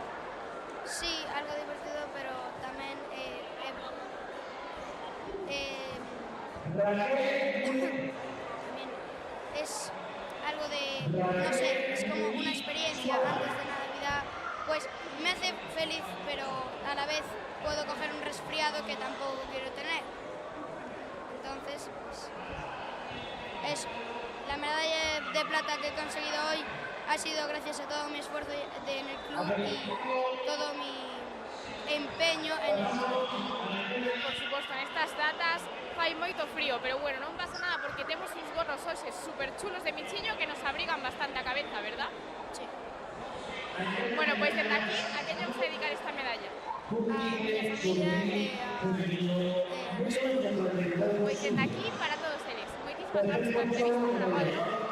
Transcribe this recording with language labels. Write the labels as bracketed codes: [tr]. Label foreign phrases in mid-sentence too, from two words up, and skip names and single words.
[es] Sí, algo divertido, pero también también es algo de, no sé, es como una experiencia antes de Navidad, pues me hace feliz, pero a la vez puedo coger un resfriado que tampoco quiero tener. Entonces, pues, eso. La medalla de plata que he conseguido hoy ha sido gracias a todo mi esfuerzo en el club y todo mi empeño en el club. [gl] Por suposto, en estas datas fai moito frío, pero bueno, non pasa nada porque temos uns gorros hoxes super chulos de Michiño que nos abrigan bastante a cabeza, verdad? [es] Sí. [gl] Bueno, pois desde aquí, a que lle vamos a dedicar esta medalla? [es] A mi familia a los colegas. [gl] Pois desde aquí para todos eles. Moitísimas gracias por entrevista [es] con la radio.